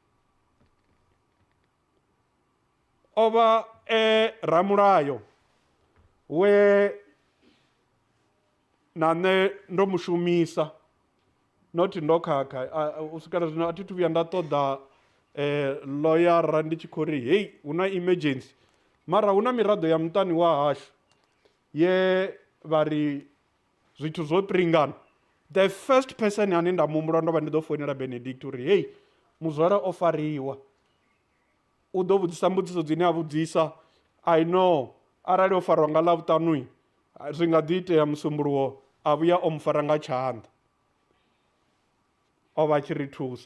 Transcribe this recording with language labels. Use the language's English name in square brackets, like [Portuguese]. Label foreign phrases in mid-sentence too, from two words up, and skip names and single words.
[Venda] O vha ramulayo we na nṋe ndo mushumisa, not ndo khakha. U swikela zwino a thi thu vhuya nda ṱoḓa lawyer ndi tshi khou ri hey hu na emergency. Mara hu na miraḓo ya muṱani wa hashu ye vha ri zwithu zwo pringana. [English] The first person [Venda] ane nda muhumbula ndo vha ndi ḓo founela Benedict uri hey muzwala o fariwa. u ḓo vhudzisa mbudziso dzine a vhudzisa. [English] I know [Venda] arali o farwa nga ḽavhuṱanu zwi nga ḓi itea musumbuluwo a vhuya o mu fara nga tshanḓa, o vha a tshi ri thusa.